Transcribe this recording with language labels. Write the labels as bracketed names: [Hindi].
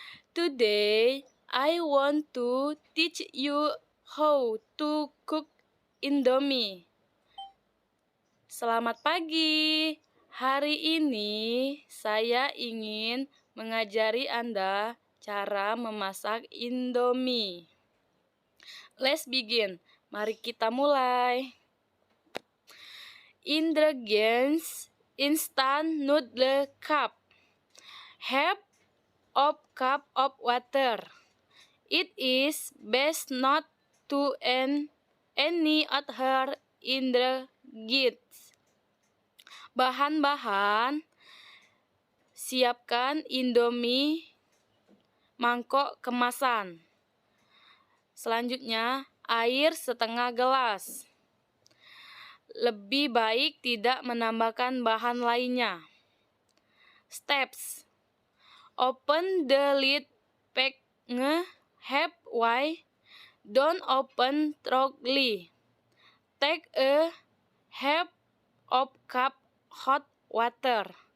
[English] Today, I want to teach you how to cook Indomie. [Indonesian] Selamat pagi. Hari ini saya ingin mengajari Anda cara memasak Indomie. [English] Let's begin. [Indonesian] Mari kita mulai. [English] Ingredients: instant noodle cup, half of cup of water. It is best not to add any other ingredients. [Indonesian] Bahan-bahan: siapkan Indomie mangkok kemasan. Selanjutnya, air setengah gelas. Lebih baik tidak menambahkan bahan lainnya. [English] Steps: open the lid, pack halfway, don't open thoroughly. Take a half of cup hot water.